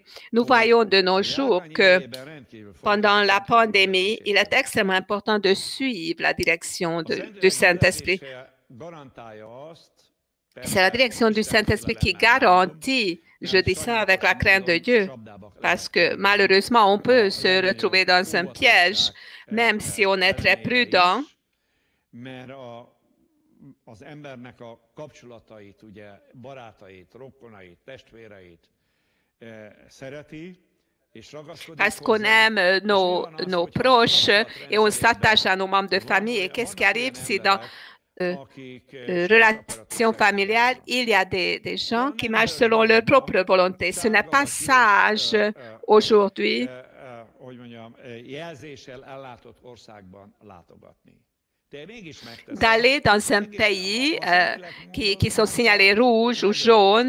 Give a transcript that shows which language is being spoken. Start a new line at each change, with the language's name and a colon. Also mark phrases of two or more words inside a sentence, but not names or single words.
French: Nous voyons de nos jours que pendant la pandémie, il est extrêmement important de suivre la direction du Saint-Esprit. C'est la direction du Saint-Esprit qui garantit, je dis ça avec la crainte de Dieu, parce que malheureusement, on peut se retrouver dans un piège, même si on est très prudent.
Hungarian: Az embernek a kapcsolatait, ugye, barátait, rokonait, testvéreit szereti, és ragaszkodik.
French: Parce qu'on aime nos proches et on s'attache à nos membres de famille. Et qu'est-ce qui arrive si dans relation familiale, il y a des gens qui marchent selon leur propre volonté. Ce n'est pas sage aujourd'hui d'aller dans un pays qui sont signalés rouges ou jaunes.